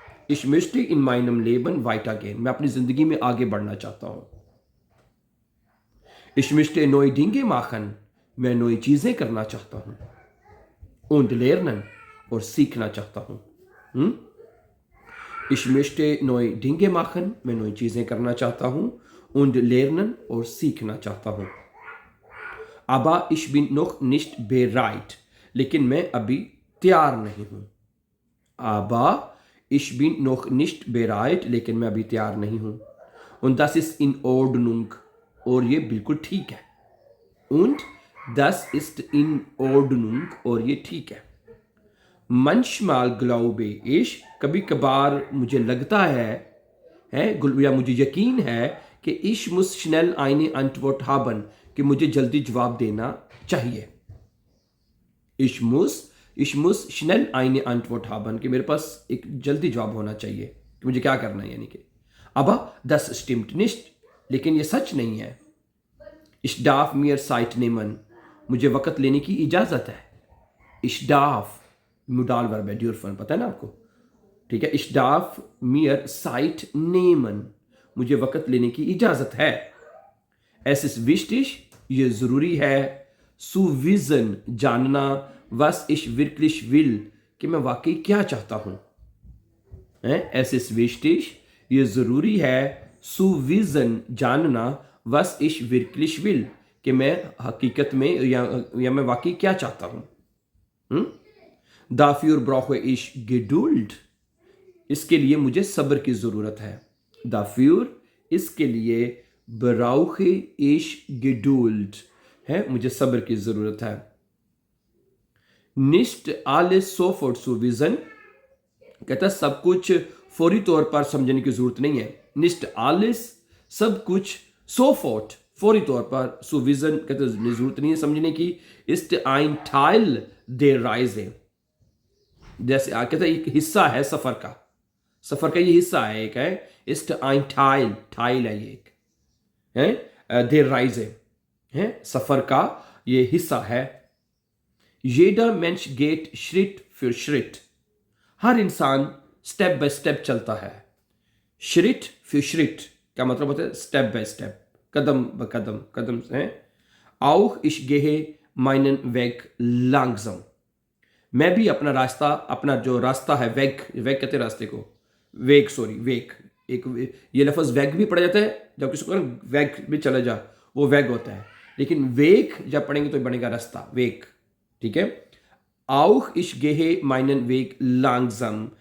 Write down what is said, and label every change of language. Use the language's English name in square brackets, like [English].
[German] Ich möchte in meinem Leben weitergehen. [Hindi] मैं अपनी जिंदगी में आगे बढ़ना चाहता हूँ. [German] Ich möchte neue Dinge machen. [Hindi] मैं नई चीजें करना चाहता हूँ. [German] Und lernen. [Hindi] और सीखना चाहता हूँ. [German] Ich möchte neue Dinge machen. [Hindi] मैं नई चीजें करना चाहता हूँ. [German] Und lernen. [Hindi] और सीखना चाहता हूँ. [German] Aber ich bin noch nicht bereit. [Hindi] लेकिन मैं अभी तैयार नहीं हूँ. [German] Aber ich bin noch nicht bereit. [Hindi] लेकिन मैं अभी तैयार नहीं हूँ. [German] Und das ist in Ordnung. [Hindi] और ये बिल्कुल ठीक है. [German] Und das ist in Ordnung. [Hindi] और ये ठीक है. [German] Manchmal glaube ich. [Hindi] कभी कभार मुझे लगता है या मुझे यकीन है कि [German] ich muss schnell eine Antwort haben. [Hindi] कि मुझे जल्दी जवाब देना चाहिए. [German] Ich muss schnell eine Antwort haben. [Hindi] कि मेरे पास एक जल्दी जवाब होना चाहिए कि मुझे क्या करना है यानी कि. [German] Aber das stimmt nicht. [Hindi] लेकिन ये सच नहीं है. [German] Ich darf mir Zeit nehmen. [Hindi] मुझे वक़्त लेने की इजाज़त है. [German] Ich darf modal verb है dürfen. [Hindi] पता है ना आपको. ठीक है. [German] Ich darf mir Zeit nehmen. [Hindi] मुझे वक़्त लेने की इजाज़त है. [German] Es ist wichtig, [Hindi] ये ज़रूरी है. [German] Zu wissen, [Hindi] जानना. [German] Was ich wirklich will, [Hindi] कि मैं वाकई क्या चाहता हूँ. [German] Es ist wichtig, [Hindi] ये ज़रूरी है. [German] Zu wissen, [Hindi] जानना. Was ich wirklich will, कि मैं हकीकत में या मैं वाकई क्या चाहता हूँ. [German] Dafür brauche ich Geduld. [Hindi] इसके लिए मुझे सब्र की ज़रूरत है. [German] Dafür, [Hindi] इसके लिए [German] brauche ich Geduld. [Hindi] मुझे सब्र की ज़रूरत है. [German] Nicht alles sofort zu wissen. [Hindi] कहता है सब कुछ फौरी तौर पर समझने की ज़रूरत नहीं है. [German] Nicht alles, [Hindi] सब कुछ [German] sofort [Hindi] फौरी तौर पर [German] zu wissen [Hindi] कहते हैं ज़रूरत नहीं है समझने की. [German] Ist ein Teil der Reise. [Hindi] जैसे कहता है एक हिस्सा है सफ़र का. सफ़र का ये हिस्सा है एक है. [German] Ist ein Teil [Hindi] है ये एक. [German] der Reise. [Hindi] सफ़र का ये हिस्सा है. [German] Jeder Mensch geht Schritt für Schritt. [Hindi] हर इंसान स्टेप बाय स्टेप चलता है. [German] Schritt für Schritt [Hindi] का मतलब होता है [English] step by step, [Hindi] कदम ब कदम से. [German] Auch ich gehe meinen Weg langsam. [Hindi] मैं भी अपना जो रास्ता है वेग कहते हैं रास्ते को. वेग एक ये लफ्ज़ वेग भी पढ़ा जाता है. जब किसी को वेग भी चला जा वो वेग होता है. लेकिन वेग जब पढ़ेंगे तो बनेगा रास्ता वेग. ठीक है. [German] Auch ich gehe meinen Weg langsam.